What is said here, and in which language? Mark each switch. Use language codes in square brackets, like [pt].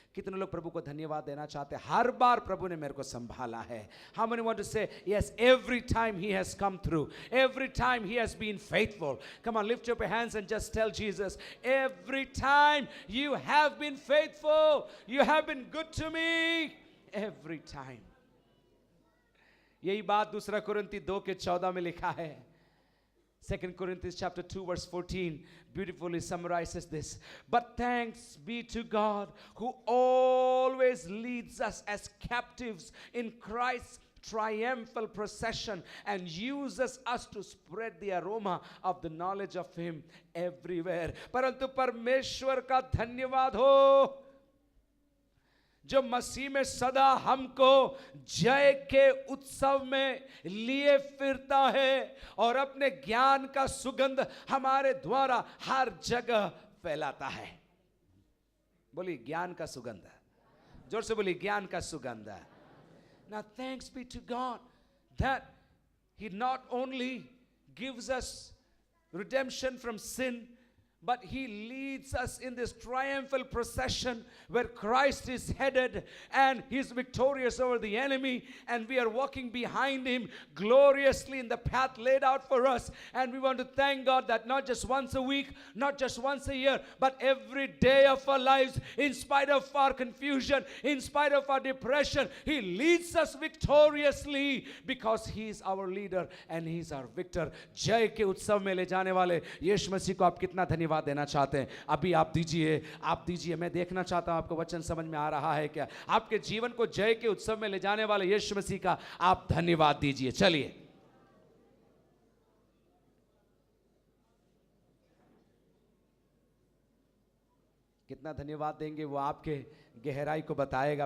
[hi] कितने लोग प्रभु को धन्यवाद देना चाहते हैं? हर बार प्रभु ने मेरे को संभाला है। [en] How many want to say, yes, every time he has come through, every time he has been faithful? Come on, lift up your hands and just tell Jesus, every time you have been faithful, you have been good to me, every time. [hi] यही बात 2 कोरिन्थी 2 के 14 में लिखा है। [en] 2 Corinthians chapter 2 verse 14 beautifully summarizes this. But thanks be to God who always leads us as captives in Christ's triumphal procession and uses us to spread the aroma of the knowledge of him everywhere. [hi] परंतु परमेश्वर का धन्यवाद हो जो मसीह में सदा हमको जय के उत्सव में लिए फिरता है और अपने ज्ञान का सुगंध हमारे द्वारा हर जगह फैलाता है। बोलिए ज्ञान का सुगंध। जोर से बोलिए ज्ञान का सुगंध। [en] Now thanks be to God that He not only gives us redemption from sin, but He leads us in this triumphal procession where Christ is headed and He is victorious over the enemy, and we are walking behind Him gloriously in the path laid out for us. And we want to thank God that not just once a week, not just once a year, but every day of our lives, in spite of our confusion, in spite of our depression, He leads us victoriously because He is our leader and He is our victor. [hi] जय के उत्सव में ले जाने वाले यीशु मसीह को आप कितना धन्यवाद देना चाहते हैं? अभी आप दीजिए। मैं देखना चाहता हूं आपको वचन समझ में आ रहा है क्या? आपके जीवन को जय के उत्सव में ले जाने वाले यीशु मसीह का आप धन्यवाद दीजिए। चलिए, कितना धन्यवाद देंगे वो आपके गहराई को बताएगा।